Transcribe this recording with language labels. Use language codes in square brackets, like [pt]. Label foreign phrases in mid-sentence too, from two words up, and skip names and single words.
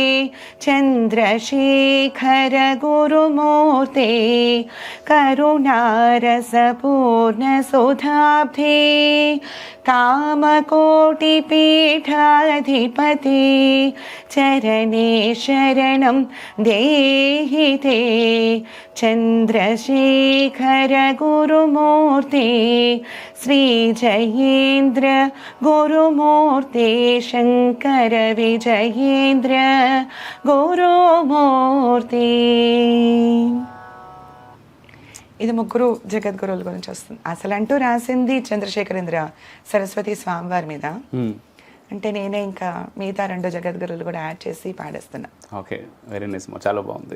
[sa] चन्द्रशेखर गुरुमूर्ते करुणारसपूर्णसुधाब्धे कामकोटिपीठाधिपते चरणे शरणं देहि ते चन्द्रशेखर गुरुमूर्ते श्रीजयेन्द्र गुरुमूर्ते शङ्कर विजयेन्द्र गुरुमूर्ते. [te] ఇది ముగ్గురు జగద్గురువుల గురించి వస్తుంది. అసలు అంటూ రాసింది చంద్రశేఖరేంద్ర సరస్వతి స్వామివారి మీద. అంటే నేనే ఇంకా మిగతా 2 జగద్గురువులు కూడా యాడ్ చేసి పాడేస్తున్నా. [en] okay, very nice, [te] చాలా బాగుంది.